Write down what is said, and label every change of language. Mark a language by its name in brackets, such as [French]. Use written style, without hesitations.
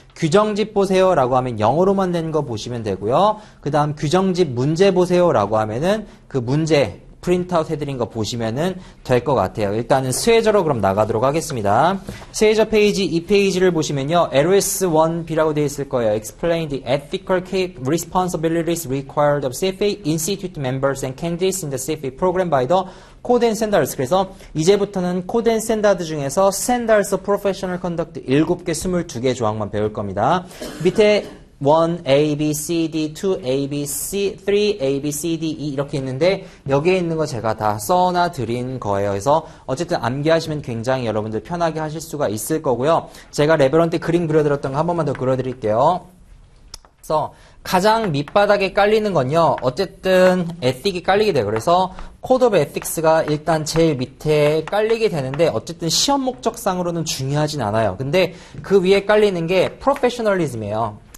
[Korean] 규정집 보세요 라고 하면 영어로만 된 거 보시면 되고요. 그 다음 규정집 문제 보세요 라고 하면은 그 문제 프린트아웃 해드린 거 보시면은 될 것 같아요. 일단은 스웨저로 그럼 나가도록 하겠습니다. 스웨저 페이지 이 페이지를 보시면요. LS1B라고 되어 있을 거예요. [English] Explain the ethical responsibilities required of CFA institute members and candidates in the CFA program by the Code and Standards. [Korean] 그래서 이제부터는 Code and Standards 중에서 Standards of Professional Conduct 7개, 22개 조항만 배울 겁니다. 밑에 1, A, B, C, D, 2, A, B, C, 3, A, B, C, D, E 이렇게 있는데 여기에 있는 거 제가 다 써놔 드린 거예요. 그래서 어쨌든 암기하시면 굉장히 여러분들 편하게 하실 수가 있을 거고요. 제가 레벨 1 때 그림 그려드렸던 거 한 번만 더 그려드릴게요. 그래서 가장 밑바닥에 깔리는 건요. 어쨌든 에틱이 깔리게 돼요. 그래서 코드 오브 에틱스가 일단 제일 밑에 깔리게 되는데 어쨌든 시험 목적상으로는 중요하진 않아요. 근데 그 위에 깔리는 게 프로페셔널리즘이에요.